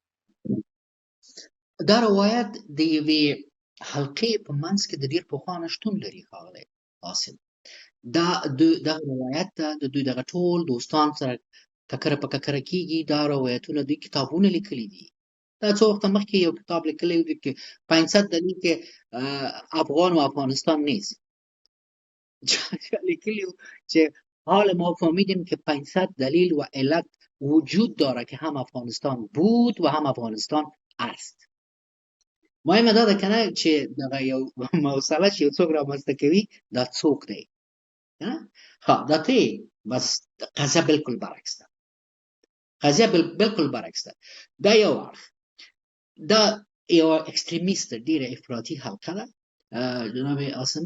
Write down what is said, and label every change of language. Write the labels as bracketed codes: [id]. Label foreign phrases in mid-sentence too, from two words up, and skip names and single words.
[ps] دا روایت د یوې حلقې په منځ کې د ډېر پخوا نه شتون لري ښاغلی عاصم. دغه روایت ته د دوی دغه ټول دوستان سره ککره په ککره کېږي. دا روایتونه دوی کتابونه لیکلي دي. دا څو وخته مخکې یو کتاب لیکلی و که 500 [fa] دلیل که افغان و افغانستان نیست. [ps] چا لیکلی و که [fa] حال ما فهمیدیم که 500 دلیل و علت وجود داره که هم افغانستان بود و هم افغانستان است. [ps] مهمه دا ده که نه چې دغه یو موصله چې یو څوک رامنځته کوي دا څوک دی. دا ته بس قضیه بالکل برعکس ده. قضیه بالکل برعکس ده. دا یو اړخ، دا یو اکستریمیست ډېره افراطي حلقه ده جناب عاصم.